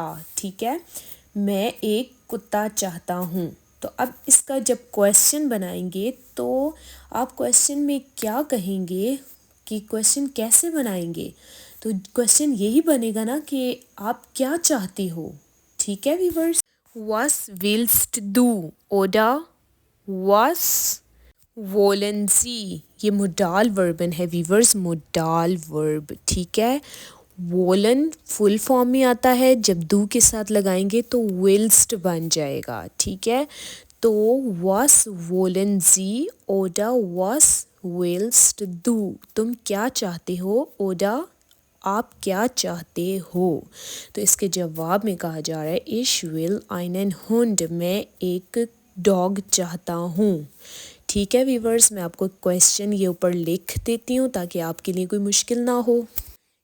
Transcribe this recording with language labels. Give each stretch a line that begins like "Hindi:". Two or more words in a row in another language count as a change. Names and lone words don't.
Hindi: ठीक है, मैं एक कुत्ता चाहता हूँ। तो अब इसका जब क्वेश्चन बनाएंगे तो आप क्वेश्चन में क्या कहेंगे, कि क्वेश्चन कैसे बनाएंगे। तो क्वेश्चन यही बनेगा ना कि आप क्या चाहते हो। ठीक है वीवर्स,
German: was willst du oder was wollen sie,
Hindi: ये मोडाल वर्बन है वीवर्स, मोडाल वर्ब। ठीक है, वोलन फुल फॉर्म में आता है, जब दू के साथ लगाएंगे तो विल्स्ट बन जाएगा। ठीक है, तो
German: was wollen sie oder was willst du,
Hindi: तुम क्या चाहते हो, ओडा आप क्या चाहते हो। तो इसके जवाब में कहा जा रहा है,
German: Ich will einen Hund,
Hindi: मैं एक डॉग चाहता हूँ। ठीक है वीवर्स, मैं आपको क्वेश्चन ये ऊपर लिख देती हूँ ताकि आपके लिए कोई मुश्किल ना हो।